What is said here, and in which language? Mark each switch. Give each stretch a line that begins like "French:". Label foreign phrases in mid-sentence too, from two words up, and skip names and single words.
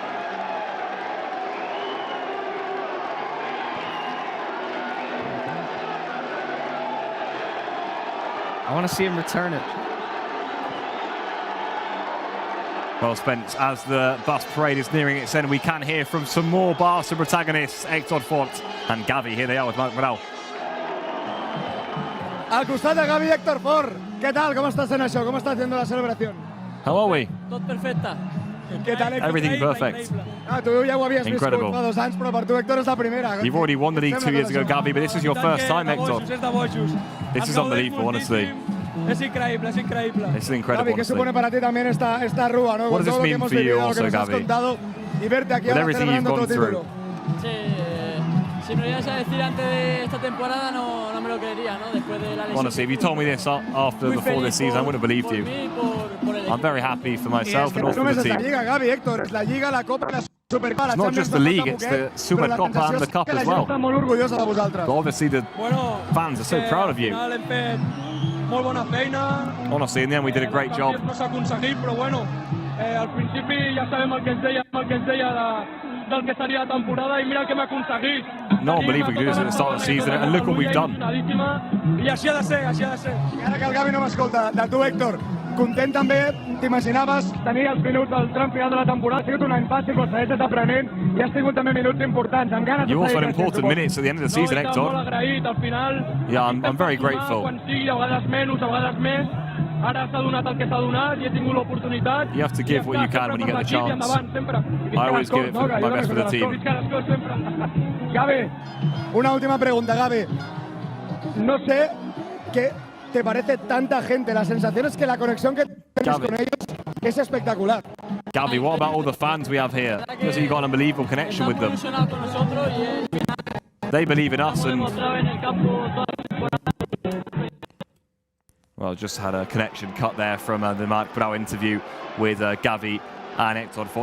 English: I want to see him return it. Well, Spence, as the bus parade is nearing its end, we can hear from some more Barca protagonists, Héctor Fort and Gavi. Here they are with Marc Vidal.
Catalan: Al costat de Gavi, Héctor Fort.
Spanish: ¿Qué tal? ¿Cómo estás
Catalan: en això?
Spanish: ¿Cómo estás haciendo la celebración?
English: How are we?
Catalan: Tot perfecte.
Spanish: ¿Qué tal, Héctor?
English: Everything perfect.
Catalan: Tu ja ho havies
English: Incredible.
Catalan: viscut fa 2 anys, però per tu, Héctor, és la primera.
English: You've already won the league 2 years ago, Gavi, but this is your first time, Héctor. This is unbelievable, honestly.
Catalan: És increïble, és increïble.
English: This is incredible,
Spanish: Gavi, ¿qué
English: honestly.
Spanish: supone para ti también esta rúa, ¿no?
English: What
Spanish: Con
English: does
Spanish: todo
English: this
Spanish: lo que
English: mean
Spanish: hemos
English: for you
Spanish: vivido, lo
English: also,
Spanish: que nos has
English: Gavi?
Spanish: contado y verte aquí
English: With
Spanish: ahora
English: everything you've
Spanish: celebrando
English: gone
Spanish: tu título. Sí, si me lo ibas a decir antes de esta temporada no me lo creería, ¿no? Después de la lesión.
English: Honestly, if you told me this before this season, I wouldn't have believed you. I'm very happy for myself and also for the
Spanish: Es la
English: team.
Spanish: Liga, Gavi, Héctor. Es la Liga, la Copa, la Supercopa, la
English: It's not just the league, it's the Supercopa and the Cup as well.
Catalan: Està molt orgullosa de vosaltres.
English: But obviously, the fans are so proud of you.
Catalan: Al final hem fet molt bona feina.
English: Honestly, in the end, we did a great job.
Catalan: No s'ha aconseguit, però bueno, al principi ja sabem el que ens deia del que seria la temporada i mira el que hem aconseguit.
English: No one believed we could do this at the start of the season, and look what we've done.
Catalan: I així ha de ser, així ha de ser. I ara que el Gavi no m'escolta, de tu, Héctor, content també, t'imaginaves tenir els minuts del tram final de la temporada, ha sigut un any fàcil, però segueixes aprenent i has tingut també minuts importants, amb ganes de
English: You also had
Catalan: seguir
English: important minutes at the end of the season,
Catalan: Molt
English: Héctor.
Catalan: agraït, al final.
English: Yeah, I'm very grateful.
Catalan: Quan sigui, a vegades menys, a vegades més. Ara s'ha donat el que s'ha donat i he tingut l'oportunitat.
English: You have to give what you can when you get the chance. I always give it my best for the team.
Spanish: Gavi, una última pregunta, Gavi. No sé qué te parece tanta gente, la sensación es que la conexión que tienes con ellos es espectacular.
English: Gavi, what about all the fans we have here? Because you've got an unbelievable connection with them. They believe in us, and I just had a connection cut there from the Marc Brau interview with Gavi and Hector Fort.